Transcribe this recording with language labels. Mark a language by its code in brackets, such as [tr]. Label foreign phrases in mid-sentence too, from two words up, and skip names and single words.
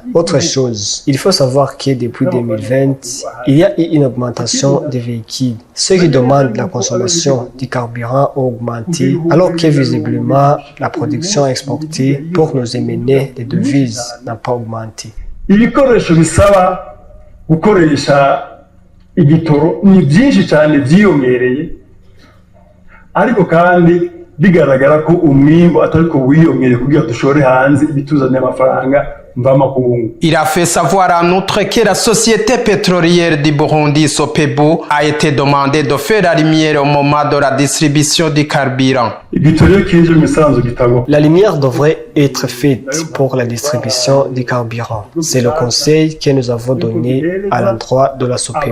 [fr] Autre chose, il faut savoir que depuis 2020, il y a eu une augmentation des véhicules. Ceux qui demandent la consommation du carburant ont augmenté, alors que visiblement la production exportée pour nous émener des devises n'a pas augmenté. [rn] Ibikoresho bisaba gukoresha igitoro ni byinshi cyane byiyongereye ariko kandi bigaragara ko umwimbo atariko wiyongere kugira dushore hanze ibituzanye amafaranga mvamakungu. [fr] Il a fait savoir en outre que la société pétrolière du Burundi, Sopebu, a été demandée de faire la lumière au moment de la distribution du carburant. La lumière devrait être faite pour la distribution du carburant. C'est le conseil que nous avons donné à l'endroit de la Sopebu.